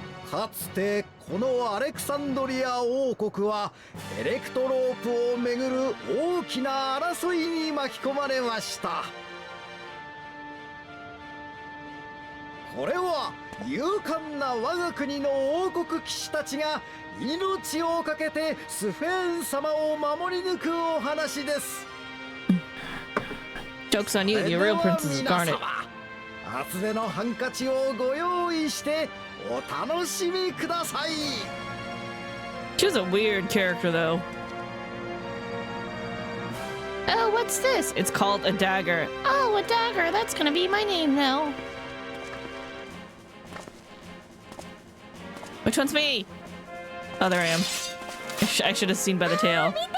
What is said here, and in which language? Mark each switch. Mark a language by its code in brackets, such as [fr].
[ja] かつてこのアレクサンドリア王国はエレクトロープをめぐる大きな争いに巻き込まれました。これは勇敢な我が国の王国騎士たちが命を懸けてスフェーン様を守り抜くお話です。 [en] Joke's on you, the real princess is Garnet. [ja] 厚手のハンカチをご用意してお楽しみください。 [en] She's a weird character though. Oh, what's this? It's called a dagger. Oh, a dagger. That's gonna be my name now. Which one's me? Oh, there I am. I should have seen by the tail.